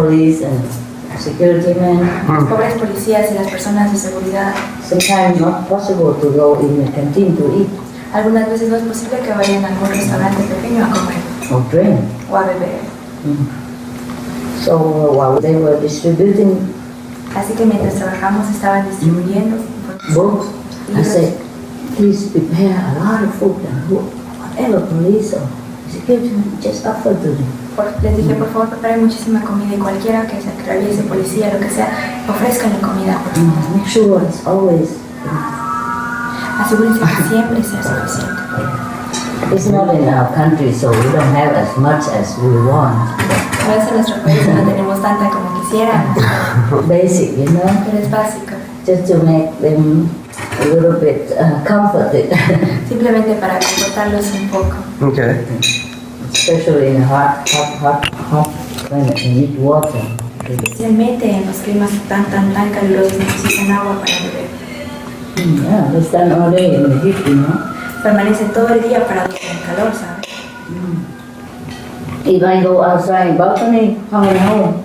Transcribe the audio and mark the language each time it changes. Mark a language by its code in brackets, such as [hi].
[en] police and security men. [es] Los pobres policías y las personas de seguridad. [en] Sometimes not possible to go in the canteen to eat [es] Algunas veces no es posible que vayan a algún restaurante pequeño a comer [en] or drink. [es] o a beber. [en] So while they were distributing [es] Así que mientras trabajamos estaban distribuyendo [en] books, I [es] libros. [en] said, please prepare a lot of food and whatever police or security men just offer to them. [es] Les dije, por favor, preparen muchísima comida y cualquiera que se atraviese, policía, lo que sea, ofrezcanle comida. Por favor. [en] Make sure it's always [es] Asegúrense que siempre sea suficiente. [en] It's not in our country, so we don't have as much as we want. [es] No es en nuestro país, no tenemos tanta como quisiéramos, [en] Basic, you know, [es] pero es básico. [en] just to make them a little bit comforted, [es] Simplemente para confortarlos un poco. [en] Okay. especially in hot climate. You need water. [es] Especialmente en los climas tan calurosos necesitan agua para beber. [en] Yeah, they stand all day in the heat, you know. [es] Permanece todo el día parados en el calor, ¿sabes? [en] If I go outside balcony, how I know?